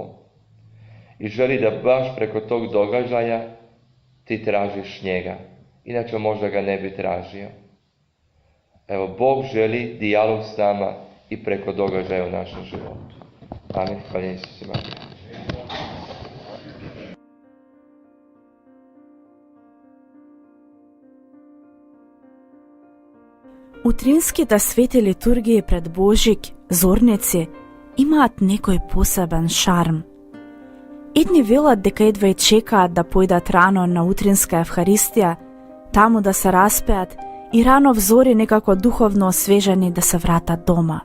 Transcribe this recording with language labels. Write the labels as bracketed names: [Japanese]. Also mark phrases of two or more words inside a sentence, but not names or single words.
[Croatian] I želi da baš preko tog događaja ti tražiš njega. Inače možda ga ne bi tražio. Evo, Bog želi dijalog s nama i preko događaja u našem životu. Amin. Hvala Isusu Mariju. [Macedonian] Utrинските свети литургии пред Божик, зорници, имаат некој посебен шарм. Едни велат дека едва и чекаат да појдат рано на утринска Евхаристија, таму да се распеат и рано взори некако духовно освежени да се вратат дома.